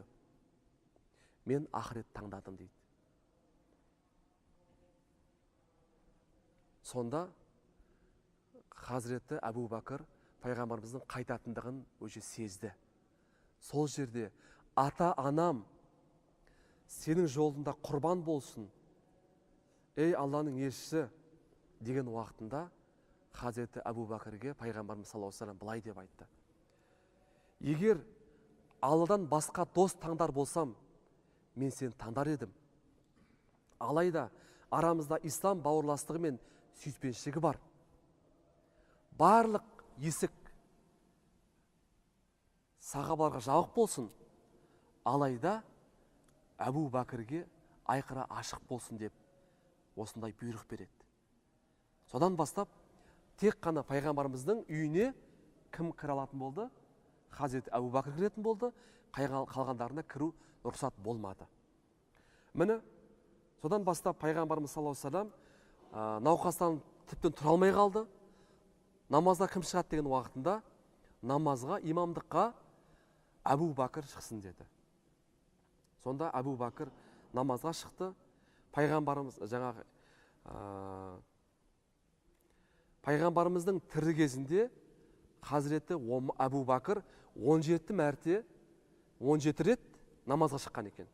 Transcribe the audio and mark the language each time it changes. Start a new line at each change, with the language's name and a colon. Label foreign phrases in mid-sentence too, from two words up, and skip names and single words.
Kazakh: Мен ақыретті таңдадым дейді. Сонда Хазіреті Әбу Бәкір пайғамбарымыздың қайтатындығын өзі сезді. Сол жерде ата-анам сенің жолында құрбан болсын, ей Алланың елшісі деген уақытында Хазіреті Әбу Бәкірге пайғамбарымыз
Arabic: صلى الله عليه وسلم
Kazakh: былай деп айтты. Егер Алладан басқа дос таңдар болсам, мен сені таңдар едім. Алайда арамызда ислам бауырластығы мен сүйіспеншілігі бар. Барлық есік сахабаларға жабық болсын, алайда Әбу Бәкірге айқара ашық болсын деп осындай бұйрық береді. Содан бастап тек қана пайғамбарымыздың үйіне кім кіре алатын болды? Хазіреті Әбу Бәкір кіретін болды, қалғандарына кіру рұқсат болмады. Міне содан бастап пайғамбарымыз
Arabic: صلى الله عليه وسلم
Kazakh: науқастан тіптен тұра алмай қалды. Намазға кім шығады деген уақытында намазға, имамдыққа Әбу Бәкір шықсын деді. Сонда Әбу Бәкір намазға шықты. Пайғамбарымыз жаңағы пайғамбарымыздың тірі кезінде Хазіреті Әбу Бәкір 17 рет намазға шыққан екен.